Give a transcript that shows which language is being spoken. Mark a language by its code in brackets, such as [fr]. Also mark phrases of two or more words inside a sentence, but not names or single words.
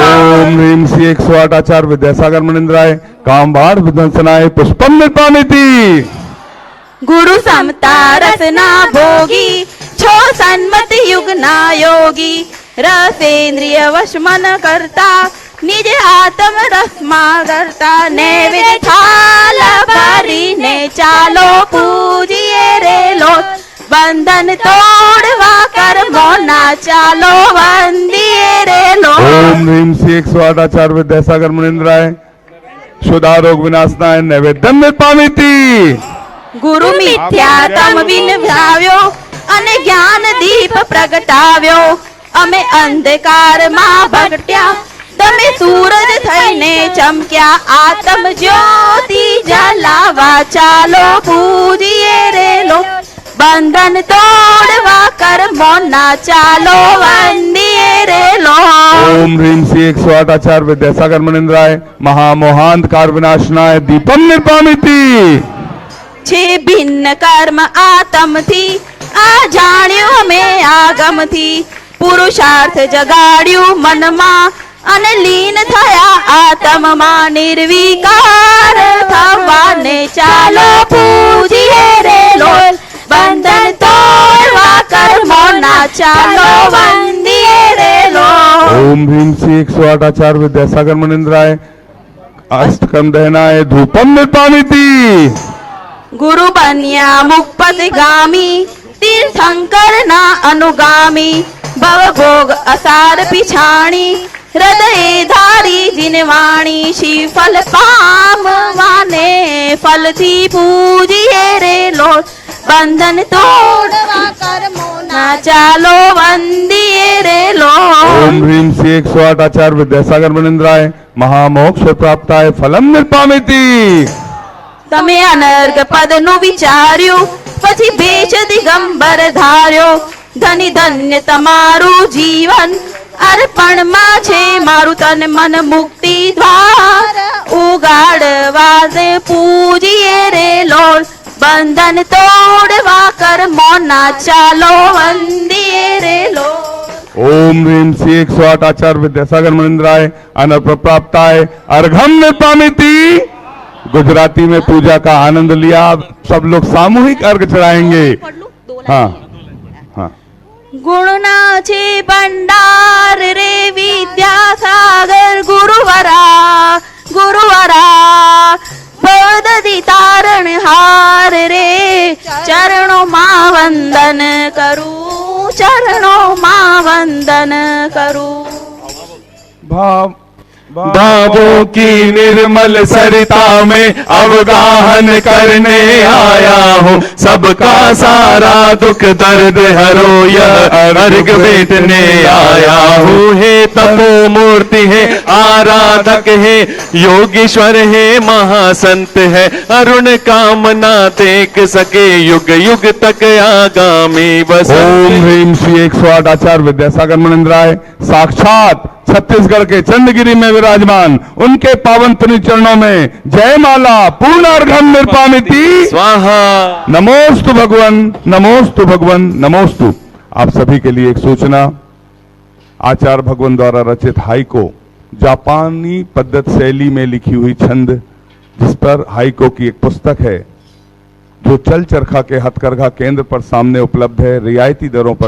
[sa] ओम ह्रीं श्री 108 आचार्य विद्यासागर मुनिंद्राय कामबाण विध्वंसनाय पुष्पम निर्पामिति [gu] ગુરુ સમતા રસના ભોગી છો સન્મત યુગના યોગી રસેન્દ્રિય વશમન કરતા નિજ આત્મ રસમાં કરતા નૈવેદ્ય થાલ ભરીને ચાલો પૂજીએ રે લો બંધન તોડવા કર્મો ના ચાલો વંદીએ રે લો [sa] ओम ह्रीं श्री 108 आचार्य विद्यासागर मुनिंद्राय क्षुधा रोग विनाशनाय नैवेद्यम निर्पामिति [gu] ગુરુ મિથ્યા તમ વિનવ્યો અને જ્ઞાન દીપ પ્રગટાવ્યો અમે અંધકારમાં ભટક્યા તમે સૂરજ થઈને ચમક્યા આત્મ જ્યોતિ જલાવા ચાલો પૂજીએ રે લો બંધન તોડવા કર્મો ના ચાલો વંદીએ રે લો [sa] ओम ह्रीं श्री 108 आचार्य विद्यासागर मुनिंद्राय महामोहांधकार विनाशनाय दीपम निर्पामिति [gu] છે ભિન્ન કર્મ આતમથી આ જાણ્યું અમે આગમથી પુરુષાર્થ જગાડ્યું મનમાં અને લીન થયા આત્મમાં નિર્વિકાર થવાને ચાલો પૂજીએ રે લોલ બંધન તોડવા કર્મો ના ચાલો વંદીએ રે લોલ [sa] ओम ह्रीं श्री 108 आचार्य विद्यासागर मुनिंद्राय अष्टकम दहनाय धूपम निर्पामिति [gu] ગુરુ બન્યા મુક્પદગામી તીર્થંકર ના અનુગામી ભવભોગ અસાર પીછાણી હૃદય ધારી દિનવાણી શિફલ પામવાને ફલથી પૂજીએ રે લો બંધન તોડવા કર્મો ના ચાલો વંદીએ રે લો [sa] ओम ह्रीं श्री 108 आचार्य विद्यासागर मुनिंद्राय महामोक्ष प्राप्ताय फलम निर्पामिति [gu] તમે અનર્ગ પદનું વિચાર્યું પછી ભેષ દિગંબર ધાર્યો ધની ધન્ય તમારું જીવન અર્પણમાં છે મારું તન મન મુક્તિ દ્વાર ઉગાડવા દે પૂજીએ રે લોલ બંધન તોડવા કર્મો ના ચાલો વંદીએ રે લોલ [sa] ओम ह्रीं श्री 108 आचार्य विद्यासागर मुनिंद्राय अनर्प प्राप्ताय अर्घम निर्पामिति [hi] गुजराती में पूजा का आनंद लिया सब लोग सामूहिक अर्घ चढ़ाएंगे हाँ हाँ [gu] ગુણના છે ભંડાર રે વિદ્યાસાગર ગુરુવરા ગુરુવરા ભવદધિ તારણ હાર રે ચરણો માં વંદન કરું ચરણો માં વંદન કરું [hi] भाव भावों की निर्मल सरिता में अवगाहन करने आया हूँ सबका सारा दुख दर्द हरो यह अर्घ भेटने आया हूँ हे तपो मूर्ति है आराधक है योगीश्वर है महासंत है अरुण कामना देख सके युग युग तक आगामी बस [sa] ओम ह्रीं श्री 108 आचार्य विद्यासागर मुनिंद्राय [hi] साक्षात छत्तीसगढ़ के चंदगिरी में विराजमान उनके पावन पुण्य चरणों में [sa] जय माला पूर्ण अर्घम निर्पामिति स्वाहा नमोस्तु भगवन नमोस्तु भगवन नमोस्तु। [hi] आप सभी के लिए एक सूचना, आचार्य भगवान द्वारा रचित हाइको जापानी पद्धत शैली में लिखी हुई छंद, जिस पर हाइको की एक पुस्तक है जो चल चरखा के हथकरघा केंद्र पर सामने उपलब्ध है रियायती दरों पर।